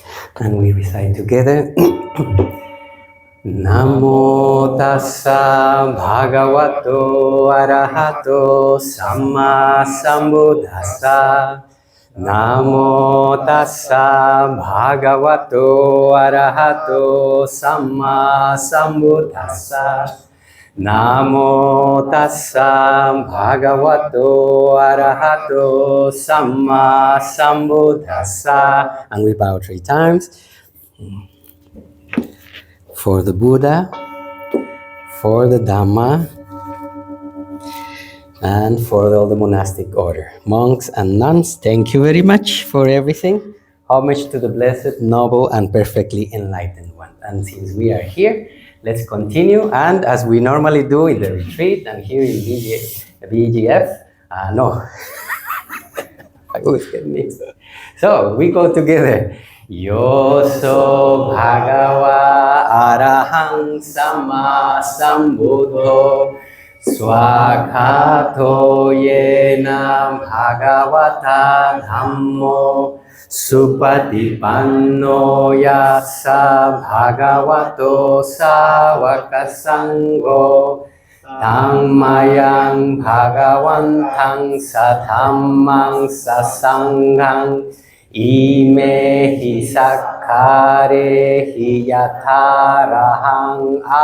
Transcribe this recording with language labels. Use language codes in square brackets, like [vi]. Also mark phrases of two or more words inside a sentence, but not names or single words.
[en] And we recite together. [pi] Namo tassa bhagavato arahato samma sambuddhassa. Namo tassa bhagavato arahato samma sambuddhassa. Namo tassa bhagavato arahato samma sambuddhassa. [en] And we bow 3 times. For the Buddha, for the Dhamma, and for all the monastic order. Monks and nuns, thank you very much for everything. Homage to the Blessed, Noble, and Perfectly Enlightened One. And since we are here, let's continue. And as we normally do in the retreat and here in BGF, no, I always get mixed. So we go together. [pi] Yoso Bhagava Arahang Sama Sambuddho Swakhato Yena Bhagavata Dhammo Supatipanno Yassa Bhagavato Savaka Sangho Dhammayang Bhagavantang Sadhammang Sasanghang Ime hi sakkare hi yatharahang